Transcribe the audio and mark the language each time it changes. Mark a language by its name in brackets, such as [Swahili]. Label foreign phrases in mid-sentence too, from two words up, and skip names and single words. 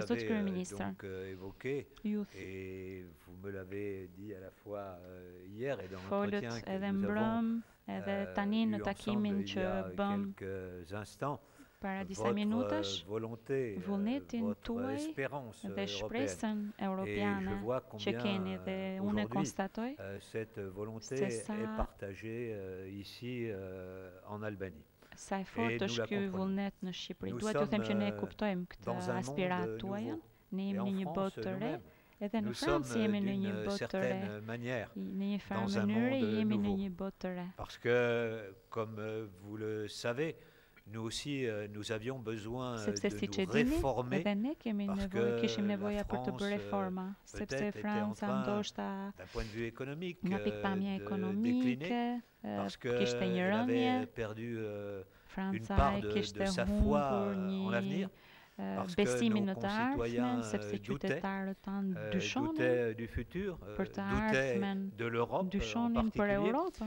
[Albanian] Zoti kryeministër, folët edhe mbrëm edhe tani në takimin që bëm para disa minutash, vullnetin tuaj dhe shpresën europiane që keni dhe unë e konstatoj se sa e fortë është ky vullnet në Shqipëri. Duhet të them që ne kuptojmë këtë aspirat tuajën, ne jemi në një botë të re. Edhe në Francë jemi në një botë të re, në një farë mënyrë jemi në një botë të re. [French] Parce que, comme vous le savez, nous aussi, nous avions besoin de nous réformer, parce que [Albanian] kishim nevoja për të bërë reforma, sepse Franca ndoshta nga pikpamja ekonomike, kishte një rënje, Franca kishte humbur një besimin në të ardhmen, sepse qytetarët tanë dyshonin për të ardhmen, dyshonin për Europën.